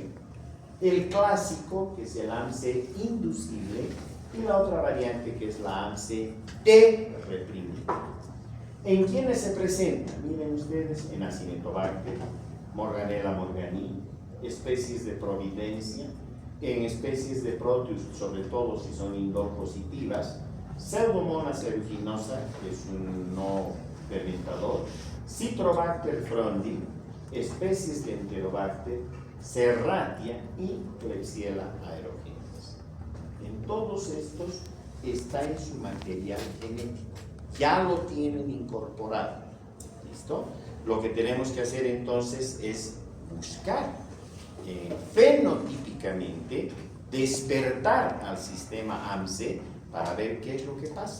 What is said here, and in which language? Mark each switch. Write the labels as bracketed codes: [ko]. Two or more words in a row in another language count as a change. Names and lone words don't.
[es] El clásico, que es el AMC inducible, y la otra variante, que es la AMC D reprimida. ¿En quiénes se presenta? Miren ustedes, en Acinetobacter, Morganella morganii, especies de Providencia, en especies de Proteus, sobre todo si son indol positivas, Pseudomonas aeruginosa, que es un no fermentador, Citrobacter frondi, especies de Enterobacter, Serratia y Klebsiella aerogenes. En todos estos está en su material genético, ya lo tienen incorporado. ¿Listo? Lo que tenemos que hacer entonces es buscar fenotípicamente, despertar al sistema AMSE para ver qué es lo que pasa.